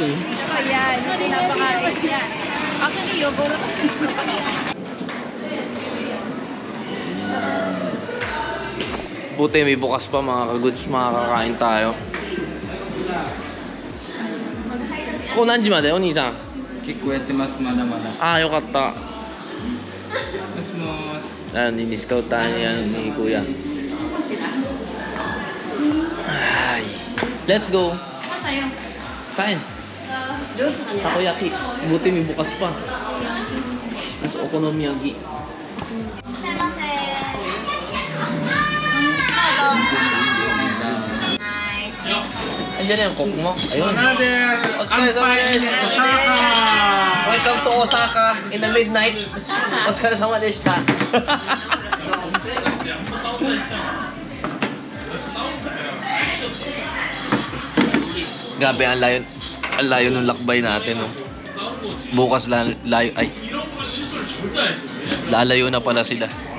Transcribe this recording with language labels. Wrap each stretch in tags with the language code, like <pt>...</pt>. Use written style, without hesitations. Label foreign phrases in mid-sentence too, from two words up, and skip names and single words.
<tl>Ayan, pinapakain yan.</tl> <en>Actually, yogurt.</en> <tl>Buti may bukas pa mga kaguds, makakakain tayo.</tl> <ja>こんな時まで, o兄さん? 結構やってます、まだまだ。 Ah, よかった。もしもーし。</ja> <tl>Ayan, niniscout tayo ni Kuya. Ay.</tl> <en>Let's go.</en> <tl>Kain. Takoyaki. Buti may bukas pa. Mas okonomiyaki. Andiyan na yung cook mo. Ayun.</tl> <ja>お疲れ様です.</ja> <en>Welcome to Osaka in the midnight.</en> <ja>お疲れ様でした.</ja> <tl>Grabe, ang layo ng lakbay natin, no? Bukas layo, ay. Lalayo na pala sila.</tl>